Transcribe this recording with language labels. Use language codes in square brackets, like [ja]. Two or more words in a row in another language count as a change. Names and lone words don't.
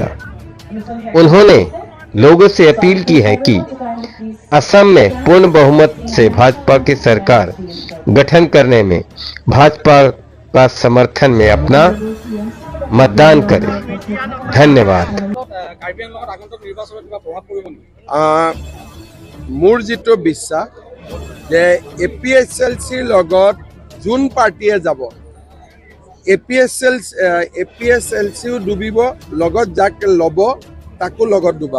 [hi] उन्होंने लोगों से अपील की है कि असम में पूर्ण बहुमत से भाजपा की सरकार गठन करने में भाजपा का समर्थन में अपना मतदान करें। धन्यवाद। [as] মোৰ যিটো বিশ্বাস যে এপিএছএলচিৰ লগত যোন পাৰ্টিয়ে যাব এপিএছএলচিও ডুবিব, লগত যাক ল'ব তাকো লগত ডুবাব।